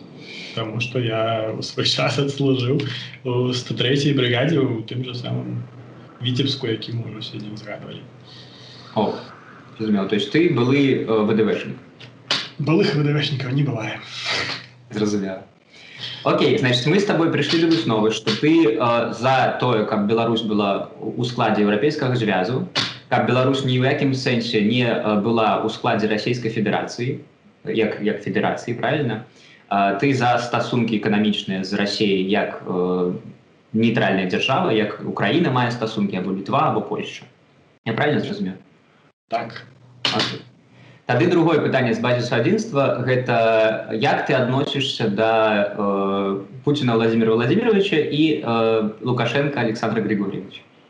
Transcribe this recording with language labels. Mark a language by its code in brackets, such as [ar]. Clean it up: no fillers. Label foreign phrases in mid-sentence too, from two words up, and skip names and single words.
[be] Таму што я ў свой час адслужыў у 103-й брыгадзе ў тым жа самым Віцебску, які мы ўжо сёння згадвалі. О, зразумела. [ru] То есть [be] ты былы ВДВшнік? Былых ВДВшнікаў не бывае. Зразумела. [ru] Окей, значит, мы с тобой пришли до высновы, что ты за то, [be] каб Беларусь была у складе Европейского звязу, каб Беларусь ни в якім сэнсе не была у складе Российской Федерации, як федерации, правильно? Ты за стасунки экономичные з Россией, як нейтральная держава, як Украина мае стасунки, або Литва, або Польша. Я правильно зразумеў? Так. Окей. Тады другое пытанне з базісу адзінства, гэта як ты адносішся да Путина Владимира Владимировича і Лукашенко Александра Григорьевича?